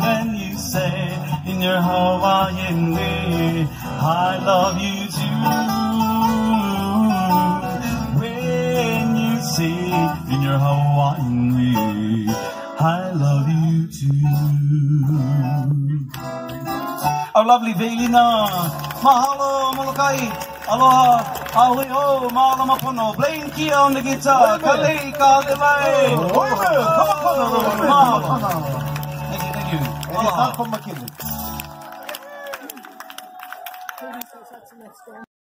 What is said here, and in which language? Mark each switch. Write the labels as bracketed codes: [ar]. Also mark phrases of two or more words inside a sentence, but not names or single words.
[en] When you say in your Hawaiian way, I love you too. When you say in your Hawaiian way, I love you too. Our lovely Veilina, mahalo, Moloka'i. [haw] Aloha, ahui o, mahalo mapono. [en] Blaine Kia on the guitar. Kalei, kalelai. Mahalo. Thank you. Aloha.